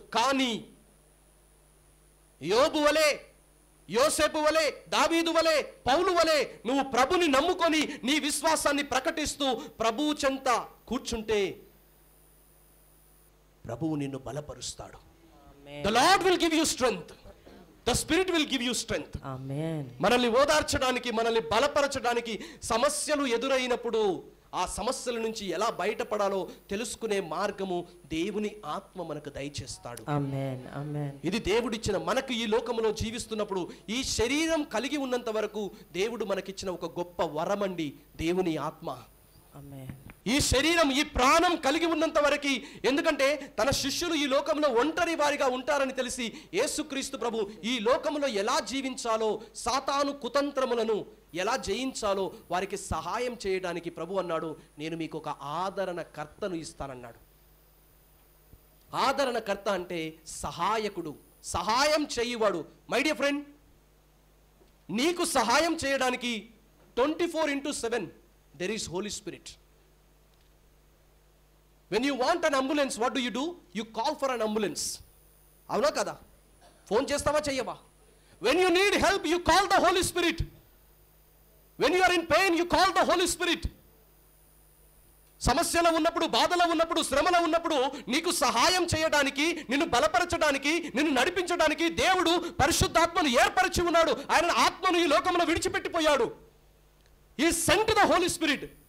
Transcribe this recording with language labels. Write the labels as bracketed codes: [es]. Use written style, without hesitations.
[te] కానీ యోబు వలే, యోసేపు వలే, దావీదు వలే, పౌలు వలే నువ్వు ప్రభుని నమ్ముకొని నీ విశ్వాసాన్ని ప్రకటిస్తూ ప్రభువు చెంత కూర్చుంటే ప్రభువు నిన్ను బలపరుస్తాడు. [en] The Lord will give you strength. The Spirit will give you strength. Amen. [te] మనల్ని ఓదార్చడానికి, మనల్ని బలపరచడానికి, సమస్యలు ఎదురైనప్పుడు ఆ సమస్యల నుంచి ఎలా బయటపడాలో తెలుసుకునే మార్గము దేవుని ఆత్మ మనకు దయచేస్తాడు. [en] Amen. Amen. [te] ఇది దేవుడిచ్చిన, మనకు ఈ లోకంలో జీవిస్తున్నప్పుడు ఈ శరీరం కలిగి ఉన్నంత వరకు దేవుడు మనకిచ్చిన ఒక గొప్ప వరమండి దేవుని ఆత్మ. ఆమేన్. ఈ శరీరం, ఈ ప్రాణం కలిగి ఉన్నంత వరకు, ఎందుకంటే తన శిష్యులు ఈ లోకంలో ఒంటరి వారిగా ఉంటారని తెలిసి యేసుక్రీస్తు ప్రభు ఈ లోకంలో ఎలా జీవించాలో, సాతాను కుతంత్రములను ఎలా జయించాలో వారికి సహాయం చేయడానికి ప్రభు అన్నాడు, నేను మీకు ఒక ఆదరణకర్తను ఇస్తానన్నాడు. ఆదరణకర్త అంటే సహాయకుడు, సహాయం చేయువాడు. మై డియర్ ఫ్రెండ్, నీకు సహాయం చేయడానికి 24/7 [en] there is Holy Spirit. When you want an ambulance, what do? You call for an ambulance. [te] అవునా కదా? ఫోన్ చేస్తావా చెయ్యవా? [en] When you need help, you call the Holy Spirit. When you are in pain, you call the Holy Spirit. [te] సమస్యలో ఉన్నప్పుడు, బాధలో ఉన్నప్పుడు, శ్రమలో ఉన్నప్పుడు నీకు సహాయం చేయడానికి, నిన్ను బలపరచడానికి, నిన్ను నడిపించడానికి దేవుడు పరిశుద్ధాత్మను ఏర్పరిచి ఉన్నాడు. ఆయన ఆత్మను ఈ లోకంలో విడిచిపెట్టిపోయాడు. [en] He sent the Holy Spirit.